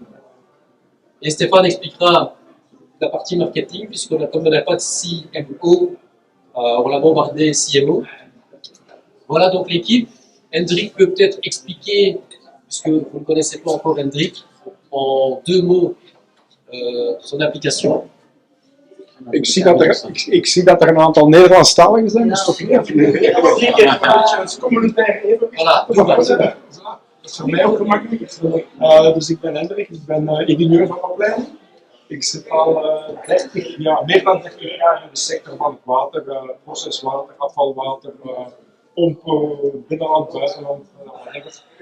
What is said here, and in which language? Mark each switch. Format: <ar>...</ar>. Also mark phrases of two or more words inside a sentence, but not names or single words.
<fr>Et Stéphane expliquera la partie marketing, puisqu'on comme on n'a pas de CMO, on l'a bombardé CMO. Voilà donc l'équipe. Hendrik peut peut-être expliquer, puisque vous ne connaissez pas encore Hendrik, en 2 mots son application.</fr> <nl>Ik zie dat er een aantal Nederlandstaligen zijn, dus toch niet? Voilà, Dat is voor mij ook gemakkelijk. Dus ik ben Hendrik, ik ben ingenieur van opleiding. Ik zit al 30 jaar, meer dan 30 jaar in de sector van het water, proceswater, afvalwater, pompen, binnenland, buitenland, whatever.</nl>